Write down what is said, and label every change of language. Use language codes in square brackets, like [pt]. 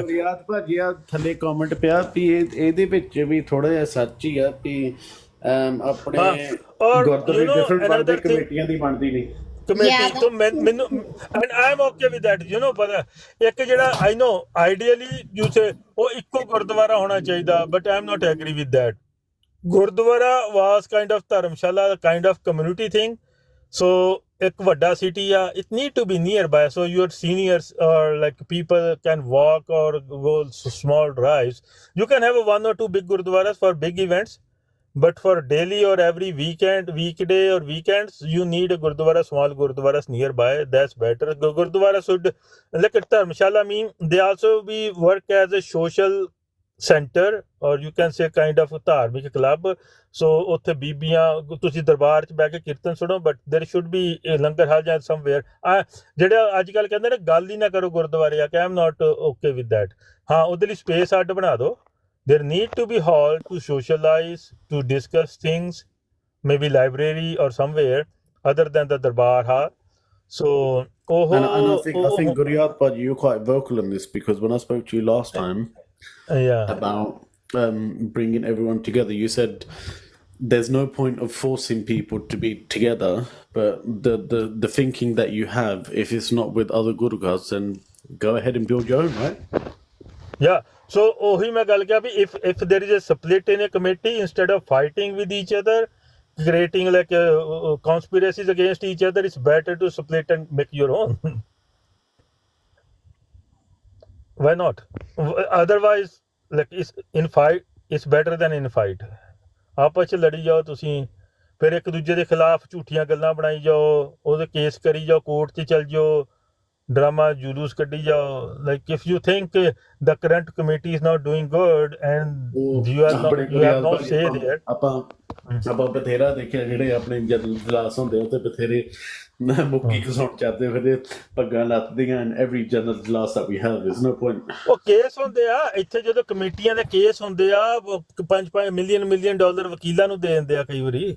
[pa] ਗੁਰਿਆਤ ਭਾਜੀ ਆ ਥੱਲੇ ਕਮੈਂਟ ਪਿਆ ਵੀ ਇਹਦੇ ਵਿੱਚ ਵੀ ਥੋੜਾ ਜਿਹਾ ਸੱਚ ਹੀ ਆ ਵੀ ਆਪਣੇ ਗੁਰਦੁਆਰੇ ਡਿਫਰੈਂਟ ਬਣਦੇ, ਕਮੇਟੀਆਂ ਦੀ ਬਣਦੀ ਨਹੀਂ ਕਮੇਟੀ ਤੋਂ ਮੈਨੂੰ, [en] and I am okay with that, [pa] ਪਤਾ ਇੱਕ ਜਿਹੜਾ [en] I know ideally ਯੂਸੇ [pa] ਉਹ ਇੱਕੋ ਗੁਰਦੁਆਰਾ ਹੋਣਾ ਚਾਹੀਦਾ, [en] But I am not agree with that. ਗੁਰਦੁਆਰਾ was kind of ਧਰਮਸ਼ਾਲਾ, kind of community thing. So [pa] ਇੱਕ ਵੱਡਾ [en] city it need to be nearby, so your seniors or like people can walk or go small drives. You can have one or two big gurdwaras for big events, but for daily or every weekday or weekends, you need a gurdwara, small gurdwaras nearby. That's better. Gurdwara should, like Dharmshala, they also be work as a social center, or you can say kind of ਧਾਰਮਿਕ club. [pa] So ਉੱਥੇ ਬੀਬੀਆਂ ਤੁਸੀਂ ਦਰਬਾਰ 'ਚ ਬਹਿ ਕੇ ਕੀਰਤਨ ਸੁਣੋ, [en] but there should be a [pa] ਲੰਗਰ ਹਾਲ ਜਾਂ somewhere. ਜਿਹੜਾ ਅੱਜ ਕੱਲ੍ਹ ਕਹਿੰਦੇ ਨੇ ਗੱਲ ਹੀ ਨਾ ਕਰੋ ਗੁਰਦੁਆਰੇ ਆ ਕੇ, [en] I'm not okay with that. [pa] ਹਾਂ, ਉਹਦੇ ਲਈ ਸਪੇਸ ਅੱਡ ਬਣਾ ਦਿਓ. [en] There need to be hall to socialize, to discuss things, maybe library or somewhere other than the Darbar Hall. So, and I think Guryat, but you're quite vocal in this, because when I spoke to you last time about bringing everyone together, you said there's no point of forcing people to be together, but the thinking that you have, if it's not with other Gurgas, then go ahead and build your own, right? Yeah. So, [pa] ਉਹੀ ਮੈਂ ਗੱਲ ਕਿਹਾ ਵੀ [en] if there is a split in a committee, instead of fighting with each other, creating like conspiracies against each other, it's better to split and make your own. Why not? Otherwise, like it's better than in fight. [pa] ਆਪਸ 'ਚ ਲੜੀ ਜਾਓ ਤੁਸੀਂ, ਫਿਰ ਇੱਕ ਦੂਜੇ ਦੇ ਖਿਲਾਫ ਝੂਠੀਆਂ ਗੱਲਾਂ ਬਣਾਈ ਜਾਓ, ਉਹਦੇ ਕੇਸ ਕਰੀ ਜਾਓ, ਕੋਰਟ 'ਚ ਚੱਲ ਜਾਓ, drama julus kaddi jao. [en] Like if you think the current committee is not doing good and you have no say there. [pa] ਆਪਾਂ ਬਥੇਰਾ ਦੇਖਿਆ ਜਿਹੜੇ ਆਪਣੇ ਜਨਰਲ ਜਲਾਸ ਹੁੰਦੇ ਉੱਤੇ ਬਥੇਰੇ ਮੁੱਕੀ ਘਸਾਉਣ ਚਾਹਤੇ ਫਿਰ ਪੱਗਾਂ ਲੱਥਦੀਆਂ, [en] and every general ਜਲਾਸ that we have, there's no point. [pa] ਉਹ ਕੇਸ ਹੁੰਦੇ ਆ ਇੱਥੇ, ਜਦੋਂ ਕਮੇਟੀਆਂ ਦੇ ਕੇਸ ਹੁੰਦੇ ਆ, $5 ਮਿਲੀਅਨ ਵਕੀਲਾਂ ਨੂੰ ਦੇ ਦਿੰਦੇ ਆ ਕਈ ਵਾਰੀ.